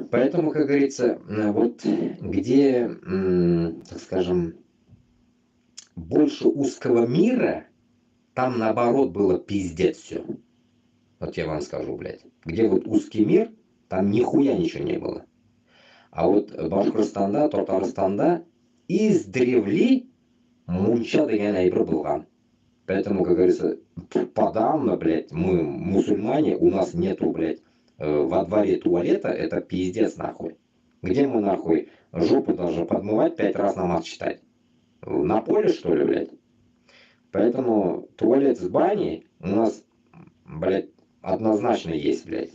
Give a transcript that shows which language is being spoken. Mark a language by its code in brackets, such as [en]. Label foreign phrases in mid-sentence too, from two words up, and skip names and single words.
[ru] Поэтому, как говорится, вот где, так скажем, больше узкого мира, там наоборот было пиздец все. Вот я вам скажу, блядь. Где вот узкий мир, там нихуя ничего не было. А вот [tt] Башкортстанда, Татарстанда издревле мунча дегенә әйбер булган. [ru] Поэтому, как говорится, подавно, блядь, мы мусульмане, у нас нету, блядь, во дворе туалета, это пиздец, нахуй. Где мы, нахуй, жопу должны подмывать 5 раз намаз читать? На поле, что ли, блядь? Поэтому туалет с баней у нас, блядь, однозначно есть, блядь.